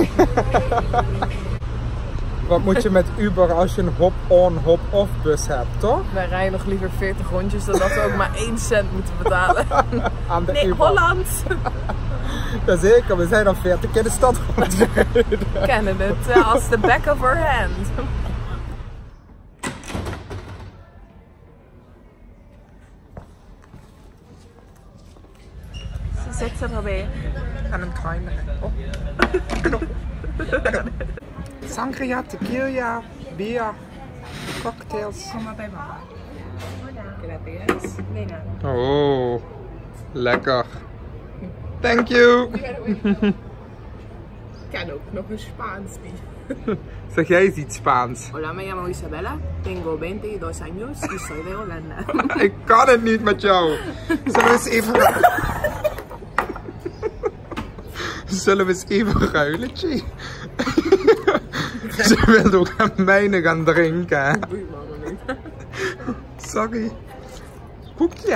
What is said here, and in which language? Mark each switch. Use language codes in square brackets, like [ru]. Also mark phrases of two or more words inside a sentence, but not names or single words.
[nl] Wat moet je met Uber als je een [en] hop-on, hop-off [nl] bus hebt, toch? Wij rijden nog liever 40 rondjes dan dat we ook maar 1 cent moeten betalen. Aan de Nee, Uber. Holland! Jazeker, we zijn al 40 keer de stad rondgereden. We kennen het als [en] the back of our hand. [nl] Ze zit er alweer. Aan een trein. Oh. Sangria, tequila, bier, cocktails. Kom maar bij mama. [es] Gracias. Venga. [nl] Oh, lekker. [en] Thank you. [nl] Ik ken ook nog een Spaans niet. Zeg jij eens iets Spaans? [es] Hola, me llamo Isabella. Tengo 22 años y soy de Holanda. [nl] Ik kan het niet met jou. Zullen we eens even ruilen, Chi? Ze wil ook aan mijne gaan drinken. Hè? Doe je maar niet. Sorry. Koekje.